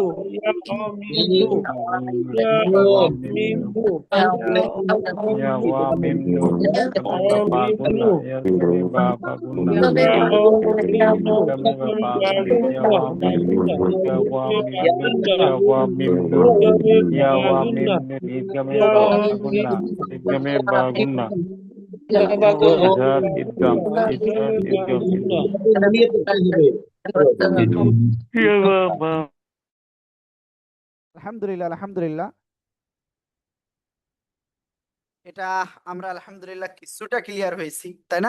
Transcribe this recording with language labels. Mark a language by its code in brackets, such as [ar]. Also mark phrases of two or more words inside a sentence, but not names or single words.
[ar] ي و م ن إدغام با غنة ي إدغام با غنة إدغام با ي و م ن ي و م ن ي و م ن ي و م ن إدغام با غنة إدغام با غنة إظهار إدغام ي ب [bn] আলহামদুলিল্লাহ আলহামদুলিল্লাহ এটা আমরা আলহামদুলিল্লাহ কিছুটা ক্লিয়ার হয়েছি তাই না?